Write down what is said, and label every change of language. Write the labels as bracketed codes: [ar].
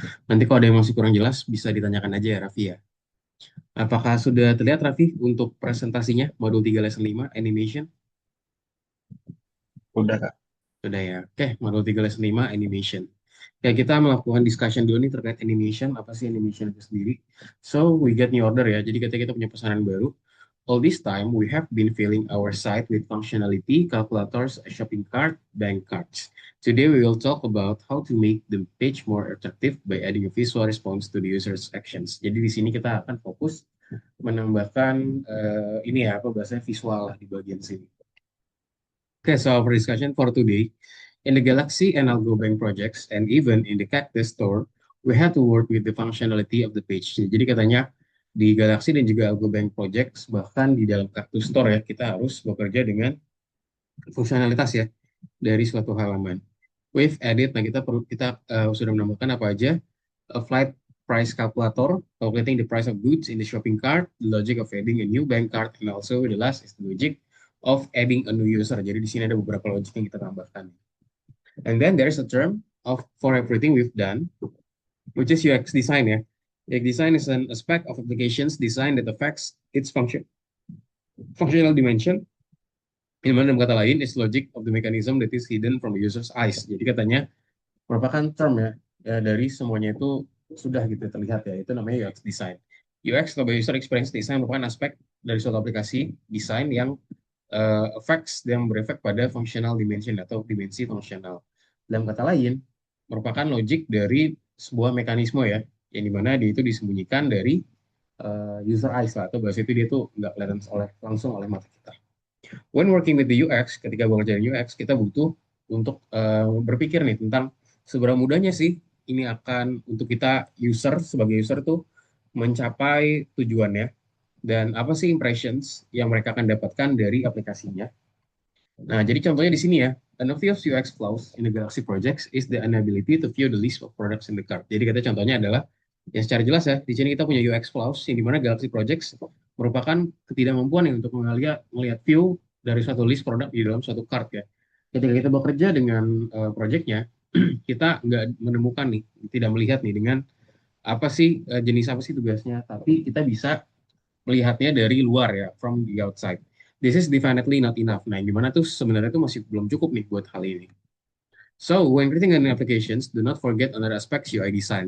[id] Nanti kalau ada yang masih kurang jelas, bisa ditanyakan aja ya, Raffi ya. Apakah sudah terlihat, Raffi, untuk presentasinya, modul 3 lesson 5 animation? Udah, Kak. Sudah ya. Oke, modul 3 lesson 5 animation. Ya, kita melakukan discussion dulu nih terkait animation. Apa sih animation itu sendiri? [en] So, we get new order [id] ya. Jadi kita punya pesanan baru. [en] All this time, we have been filling our site with functionality, calculators, shopping cart, bank cards. Today, we will talk about how to make the page more attractive by adding a visual response to the user's actions. [id] Jadi di sini kita akan fokus menambahkan ini ya, apa bahasanya visual lah di bagian sini. [en] Okay, so our discussion for today, in the Galaxy and AlgoBank projects, and even in the Cactus Store, we had to work with the functionality of the page. [id] Jadi katanya di Galaxy dan juga AlgoBank projects, bahkan di dalam Cactus Store ya, kita harus bekerja dengan fungsionalitas ya dari suatu halaman. [en] We've added, [id] nah kita sudah menambahkan apa aja? [en] A flight price calculator, calculating the price of goods in the shopping cart, the logic of adding a new bank card, and also the last is the logic of adding a new user. [id] Jadi di sini ada beberapa logic yang kita tambahkan. [en] And then there's a term of for everything we've done, which is UX design ya. UX design is an aspect of applications design that affects its functional dimension. In [id] mana dalam kata lain [en] is logic of the mechanism that is hidden from the user's eyes. [id] Jadi katanya merupakan term ya dari semuanya itu sudah gitu terlihat ya. Itu namanya UX design. UX atau user experience design merupakan aspek dari suatu aplikasi desain yang effects yang berefek pada functional dimension atau dimensi fungsional. Dalam kata lain, merupakan logic dari sebuah mekanisme ya, yang dimana dia itu disembunyikan dari user eyes lah, atau bahasa itu dia tuh nggak kelihatan langsung oleh mata kita. [en] When working with the UX, [id] ketika bekerja di UX, kita butuh untuk berpikir nih tentang seberapa mudahnya sih ini akan untuk kita user sebagai user tuh mencapai tujuannya dan apa sih impressions yang mereka akan dapatkan dari aplikasinya. Nah, jadi contohnya di sini ya, [en] an obvious UX flaws in the Galaxy projects is the inability to view the list of products in the cart. [id] Jadi kata contohnya adalah ya secara jelas ya, di sini kita punya UX flaws yang dimana Galaxy Projects merupakan ketidakmampuan ya untuk melihat view dari suatu list produk di dalam suatu cart ya. Ketika kita bekerja dengan projectnya, kita nggak menemukan nih, tidak melihat nih dengan apa sih jenis apa sih tugasnya, tapi kita bisa melihatnya dari luar ya, [en] from the outside. This is definitely not enough. [id] Nah, gimana tuh sebenarnya tuh masih belum cukup nih buat hal ini. [en] So, when creating an applications, do not forget another aspects UI design.